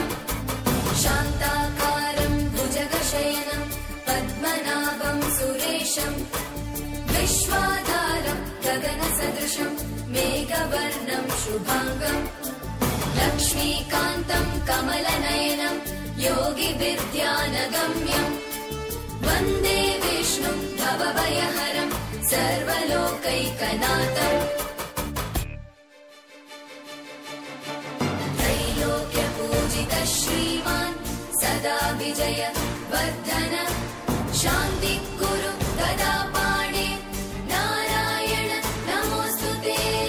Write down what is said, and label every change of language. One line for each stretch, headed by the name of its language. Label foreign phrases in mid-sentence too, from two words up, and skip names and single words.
Sanskrit: శాంతాకారం భుజగశయనం పద్మనాభం సురేశం విశ్వాధారం గగన సదృశం మేఘవర్ణం శుభాంగం లక్ష్మీకాంతం కమలనయనం యోగిభిర్ధ్యానగమ్యం వందే విష్ణుం భవభయహరం సర్వలోకైకనాథం. त्रैलोक्यपूजित श्रीमान् सदा विजय वर्धन शान्ति कुरु गदा पाणे नारायण नमोस्तुते.